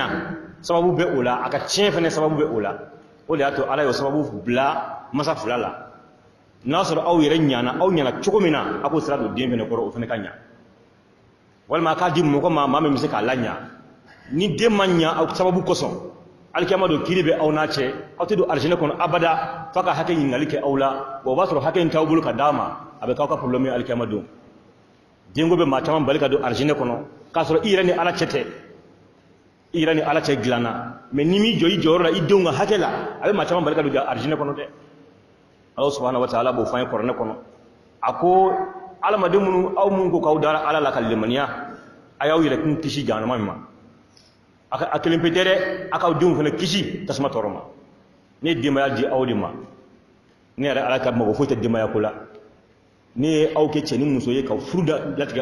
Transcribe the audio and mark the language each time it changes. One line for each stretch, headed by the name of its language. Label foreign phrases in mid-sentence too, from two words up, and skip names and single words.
Bambara: sababu bɛ o la a ka tiɲɛ fɛnɛ sababu bɛ o la o de y'a to Ala y'o sababu bila masa fila la n'a sɔrɔ aw yɛrɛ ɲana aw ɲana cogo min na a k'o sira don den fɛnɛ kɔrɔ o fɛnɛ ka ɲa walima a k'a di mɔgɔ ma maa min bɛ se k'a la ɲa ni den ma ɲa aw sababu kosɔn alikiyama don kiiri bɛ aw n'a cɛ aw tɛ don arijinɛ kɔnɔ abada f'a ka hakɛ ɲininkali kɛ aw la wa o b'a sɔrɔ hakɛ in t'aw bolo ka d'a ma a bɛ k'aw ka problème ye alikiyama don denko bɛ maa caman bali ka don arijinɛ kɔnɔ k'a sɔrɔ i yɛrɛ ni Ala cɛ tɛ i yɛrɛ ni Ala cɛ dilanna mais ni mi jɔ i jɔyɔrɔ la i denw ka hakɛ la a bɛ maa caman bali ka don arijinɛ kɔnɔ dɛ
Arabic: الله سبحانه وتعالى
Bambara: b'o fɔ an ye kuranɛ kɔnɔ a ko adamaden minnu aw minnu ko k'aw dara Ala la ka limaniya a y'aw yɛrɛ kun kisi jahanama min ma a kelen pe tɛ dɛ a k'aw denw fana kisi tasuma tɔɔrɔ ma ne ye denbaya di aw de ma ne yɛrɛ Ala ka mɔgɔ foyi tɛ denbaya ko la ne ye aw kɛ cɛ ni muso ye ka furu latigɛ